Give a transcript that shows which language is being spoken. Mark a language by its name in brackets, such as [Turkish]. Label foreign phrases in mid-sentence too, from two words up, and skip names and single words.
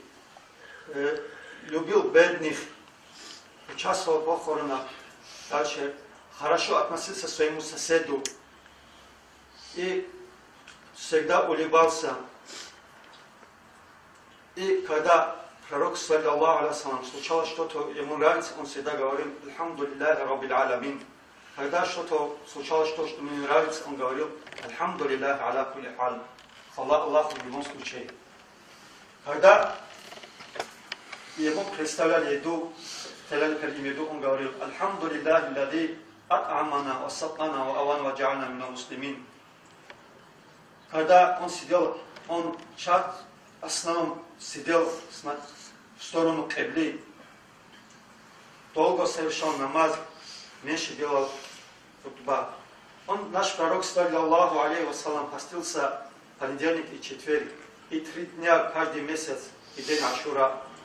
[Russian] Любил бедных, участвовал в похоронах, дальше хорошо относился к своему соседу. И всегда улыбался. И когда пророк, [Arabic] صلى الله عليه وسلم, [Russian] случалось что-то, ему нравится, он всегда говорил, [Arabic] الحمد لله رب العالمين. [Russian] Когда что-то случалось, что ему нравится, он говорил, [Arabic] الحمد لله على كل حال. [Russian] Хвала Аллаху в любом случае. Когда ему представляли еду, он говорил, [Arabic] الحمد لله الذي أطعمنا وسقانا وآوانا وجعلنا من المسلمين. [Russian] Когда он сидел, он в основном сидел в сторону кибли, долго совершал намаз, меньше делал хутба. Наш пророк, [Arabic] صلى الله عليه وسلم, [Russian] постился понедельник и четверг, и 3 дня каждый месяц, и день Ашура.